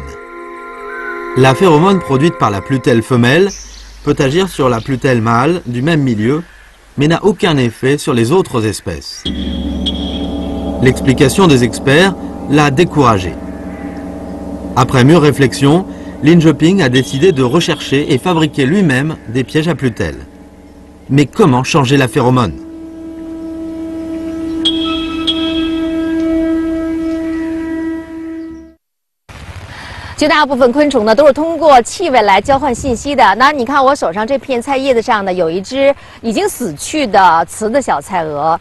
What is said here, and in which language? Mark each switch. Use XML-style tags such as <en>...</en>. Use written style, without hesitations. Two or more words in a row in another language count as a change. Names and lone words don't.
<fr>La phéromone produite par la plutelle femelle peut agir sur la plutelle mâle du même milieu, mais n'a aucun effet sur les autres espèces. L'explication des experts l'a découragé. Après mûre réflexion, Lin Je-ping a décidé de rechercher et fabriquer lui-même des pièges à plutelles. Mais comment changer la phéromone?</fr> <zh>绝大部分昆虫呢都是通过气味来交换信息的。那你看我手上这片菜叶子上呢，有一只已经死去的雌的小菜蛾。</zh>